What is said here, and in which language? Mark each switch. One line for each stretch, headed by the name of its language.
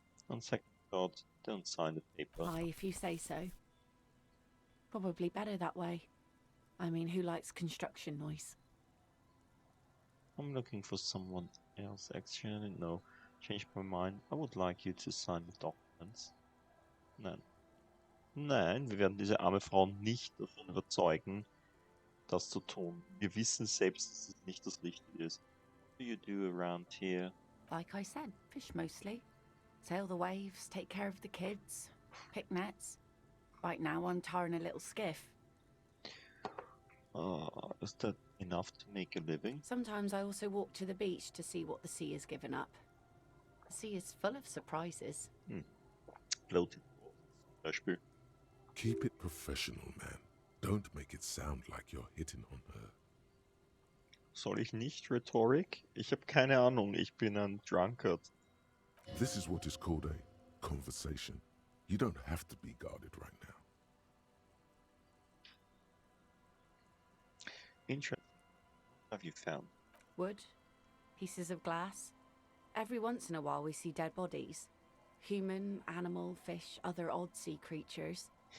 English: On second thought, don't sign the paper. Aye, if you say so. Probably better that way. I mean, who likes construction noise? I'm looking for someone else. Actually, no. Changed my mind. I would like you to sign the documents.
German: Nein. Nein, wir werden diese arme Frau nicht davon überzeugen, das zu tun. Wir wissen selbst, dass es nicht das Richtige ist.
English: What do you do around here? Like I said, fish mostly. Sail the waves, take care of the kids, pick nets. Right now I'm tarring a little skiff. Is that enough to make a living? Sometimes I also walk to the beach to see what the sea has given up. The sea is full of surprises.
German: Floating zum Beispiel.
English: Keep it professional, man. Don't make it sound like you're hitting on her.
German: Soll ich nicht Rhetorik? Ich habe keine Ahnung, ich bin ein Drunkard.
English: This is what is called a conversation. You don't have to be guarded right now. Interesting. What have you found? Wood, pieces of glass. Every once in a while we see dead bodies. Human, animal, fish, other odd sea creatures.